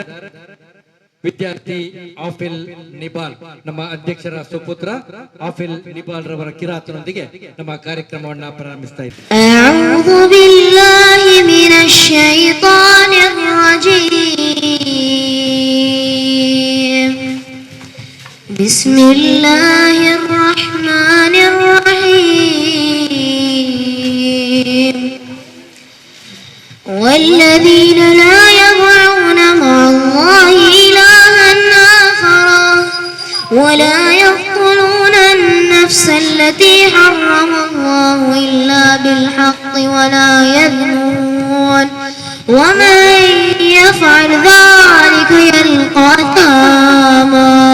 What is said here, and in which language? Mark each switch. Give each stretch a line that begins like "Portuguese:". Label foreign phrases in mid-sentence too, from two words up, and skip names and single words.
Kannada: ವಿದ್ಯಾರ್ಥಿ ಆಫಿಲ್ ನಿಬಾಲ್, ನಮ್ಮ ಅಧ್ಯಕ್ಷರ ಸುಪುತ್ರ ಆಫಿಲ್ ನಿಬಾಲ್ ರವರ ಕಿರಾತನೊಂದಿಗೆ ನಮ್ಮ ಕಾರ್ಯಕ್ರಮವನ್ನ ಪ್ರಾರಂಭಿಸ್ತಾ ಇದ್ದೇವೆ.
Arabic: بسم الله الرحمن الرحيم. والذين لا يدعون مع الله إلها آخر ولا يقتلون النفس التي حرم الله إلا بالحق ولا يزنون ومن يفعل ذلك يلقى أثاما